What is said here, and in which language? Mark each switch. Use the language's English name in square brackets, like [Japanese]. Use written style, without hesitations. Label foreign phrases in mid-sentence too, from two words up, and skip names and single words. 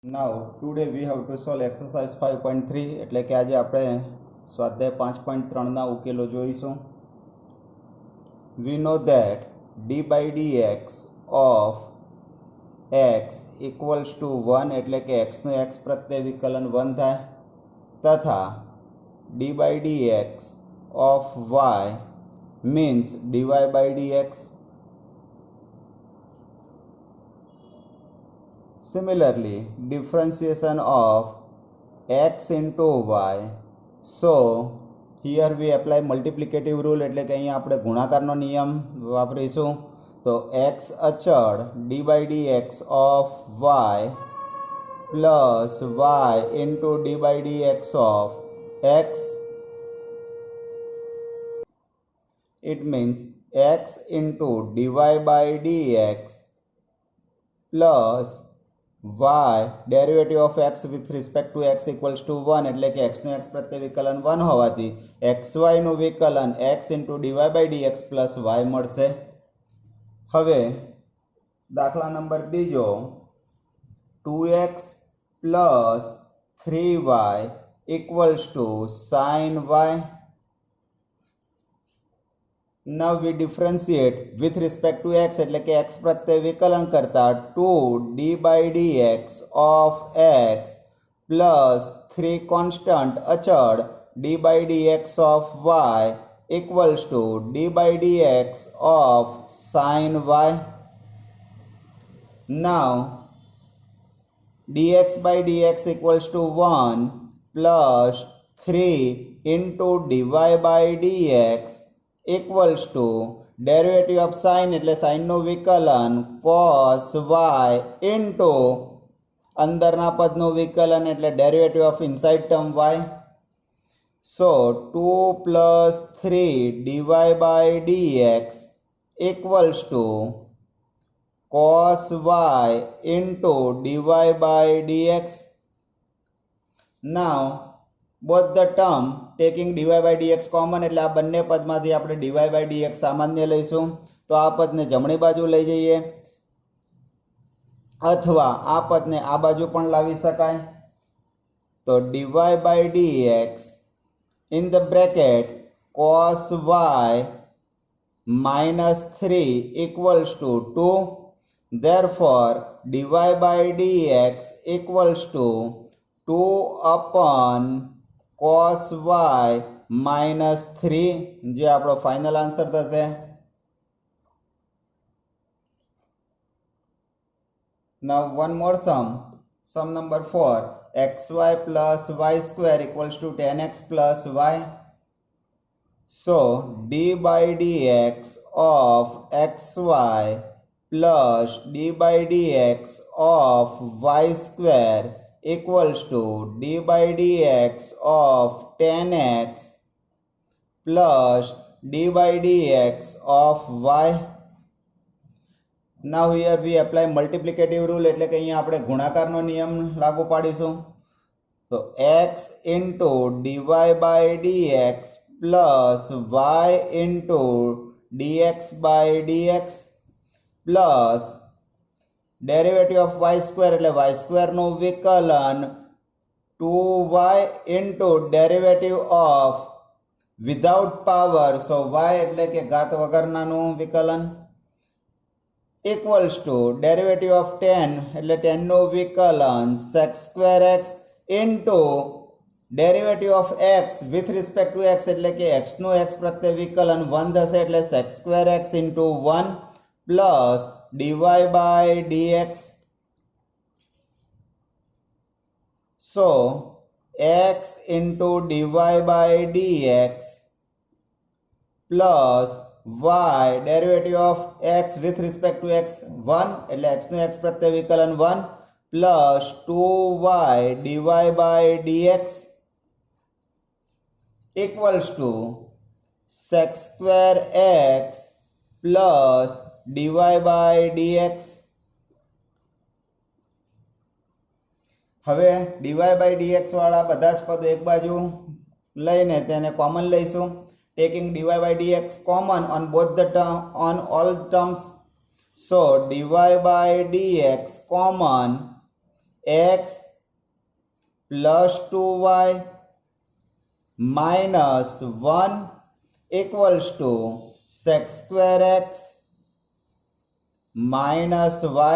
[English] Now today we have to solve exercise 5.3 [Gujarati] એટલે કે આજે આપણે સ્વાધ્યાય 5.3 ના ઉકેલો જોઈશું. [English] We know that d by dx of x equals to 1 [Gujarati] એટલે કે x નું x પ્રત્યે વિકલન 1 થાય તથા [English] d by dx of y means dy by dx. Similarly, differentiation of x into y. So here we apply multiplicative rule [Gujarati] એટલે કે અહીંયા આપણે ગુણાકારનો નિયમ વાપરીશું. [English] તો x અચળ d by dx of y plus y into d by dx of x. It means x into dy by dx plus y derivative of x with respect to x equals to 1 [Gujarati] એટલે કે x નું x પ્રત્યે વિકલન 1 હોવાથી xy નું વિકલન [English] x into dy by dx plus y મળશે. [Gujarati] હવે દાખલા નંબર બીજો [English] 2x plus 3y equals to sin y. Now we differentiate with respect to x [Gujarati] એટલે કે x પ્રત્યે વિકલન કરતા [English] 2 d by dx of x plus 3 constant અચળ d by dx of y equals to d by dx of sin y. Now dx by dx equals to 1 plus 3 into dy by dx equals to derivative of sin [Gujarati] એટલે sin નું વિકલન [English] cos y into [Gujarati] અંદરના પદનું વિકલન એટલે [English] derivative of inside term y. So 2 plus 3 dy by dx equals to cos y into dy by dx. Now both the term taking dy by dx common [Gujarati] એટલે આ બંને પદમાંથી આપણે [English] dy by dx [Gujarati] સામાન્ય લઈશું. તો આ પદને જમણી બાજુ લઈ જઈએ અથવા આ પદને આ બાજુ પણ લાવી શકાય. [English] તો dy by dx in the bracket cos y minus 3 equals to 2. Therefore dy by dx equals to 2 upon cos y minus 3 [Gujarati] જે આપણો [English] final answer થશે. Now one more sum number 4, xy plus y square equals to 10x plus y. So d by dx of xy plus d by dx of y square equals to d by dx of 10x plus d by dx of y. Now here we apply multiplicative rule [Gujarati] એટલે કે અહીંયા આપણે ગુણાકારનો નિયમ લાગુ પાડીશું. [English] તો x into dy by dx plus y into dx by dx plus derivative of y square એટલે [Gujarati] y સ્ક્વેરનું વિકલન [English] 2y into derivative of without power so y [Gujarati] એટલે કે ઘાત વગરનાનું વિકલન [English] equals to derivative of 10 [Gujarati] એટલે 10 નું વિકલન [English] sec square x into derivative of x with respect to x [Gujarati] એટલે કે x નું x પ્રત્યે વિકલન 1 થશે એટલે [English] sec square x into 1 plus dy by dx. So x into dy by dx plus y derivative of x with respect to x 1 [Gujarati] એટલે x નું x પ્રત્યે વિકલન 1 [English] plus 2y dy by dx equals to sec square x plus dy by dx. [Gujarati] હવે [English] dy by dx [Gujarati] વાળા બધા જ પદો એક બાજુ લઈને તેને કોમન લઈશું. [English] taking dy by dx common on both the term on all terms. So dy by dx common x plus 2y minus 1 equals to sec square x minus y.